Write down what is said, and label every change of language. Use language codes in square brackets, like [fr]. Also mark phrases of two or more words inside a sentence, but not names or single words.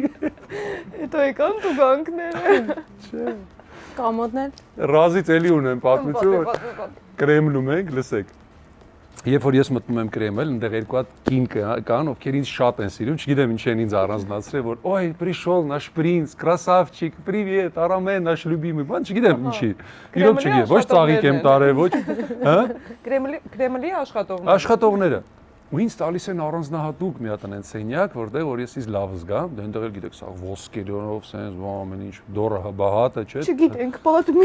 [hy] Հետո եկան տուգանքները։ Չէ։ Կամոդներ։ Ռազից էլի ունեմ պատմություն, Կրեմլում ենք, լսեք։ Երբ որ ես մտնում եմ Կրեմլ, այնտեղ երկու հատ կին կան, ովքեր ինձ շատ են սիրում, չգիտեմ ինչ են ինձ առանձնացրել, որ «Օյ, [ru] пришёл наш принц, красавчик, привет, Арамен, наш любимый», [hy] բան չգիտեմ ինչի։ Իրոք չգիտեմ, ոչ ծաղիկ եմ տարել, ոչ, հա։ Կրեմլի աշխատողները։ Աշխատողները։ Ու ինձ տալիս են առանձնահատուկ մի հատ այն սենյակ, որտեղ որ ես ինձ լավ զգամ, դե այնտեղ էլ գիտեք, սա ոսկերով, սենց ամեն ինչ, դորը հբահատը, չէ։ Չգիտենք, պատմի։